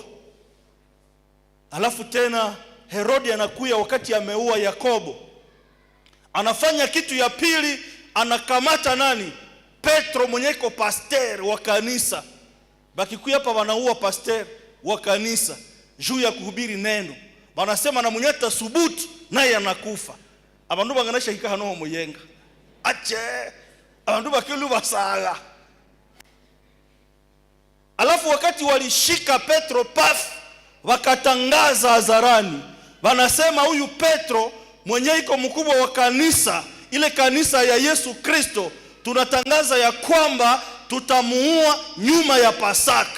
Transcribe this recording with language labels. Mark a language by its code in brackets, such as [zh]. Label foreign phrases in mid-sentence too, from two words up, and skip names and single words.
[sw] Alafu tena Herode anakuya wakati ameua Yakobo, anafanya kitu ya pili, anakamata nani? Petro mwenye iko pastor wa kanisa. Bakikuya hapa wanaua pastor wa kanisa juu ya kuhubiri neno. Wanasema na mwenye atasubutu naye anakufa. [nnb] Abandu banganisha hika hano muyenga. Ache abandu bakilu basala. [sw] Alafu wakati walishika Petro paf, wakatangaza hadharani. Wanasema huyu Petro mwenye iko mkubwa wa kanisa, ile kanisa ya Yesu Kristo, tunatangaza ya kwamba tutamuua nyuma ya Pasaka.